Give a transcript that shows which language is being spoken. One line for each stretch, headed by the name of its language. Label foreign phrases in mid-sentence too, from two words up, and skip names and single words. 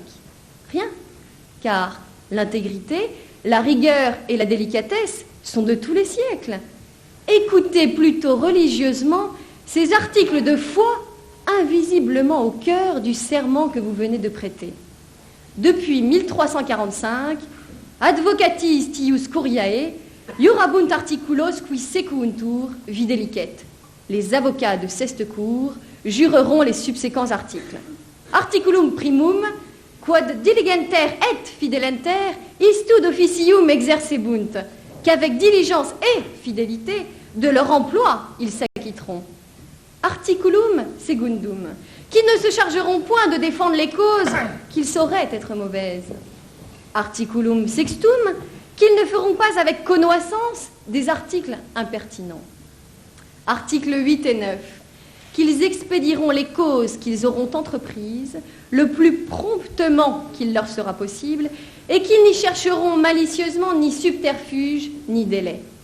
French: Rien, car l'intégrité, la rigueur et la délicatesse sont de tous les siècles. Écoutez plutôt religieusement ces articles de foi invisiblement au cœur du serment que vous venez de prêter. Depuis 1345,
Latin: advocatis tius curiae, iurabunt articulos qui sequuntur videlicet.
French: Les avocats de cette cour jureront les subséquents articles.
Latin: Articulum primum, quod diligenter et fidelenter, istud officium exercebunt,
French: qu'avec diligence et fidélité, de leur emploi, ils s'acquitteront.
Latin: Articulum secundum,
French: qui ne se chargeront point de défendre les causes qu'ils sauraient être mauvaises.
Latin: Articulum sextum,
French: qu'ils ne feront pas avec connoissance des articles impertinents. Articles 8 et 9, qu'ils expédieront les causes qu'ils auront entreprises le plus promptement qu'il leur sera possible et qu'ils n'y chercheront malicieusement ni subterfuge ni délai.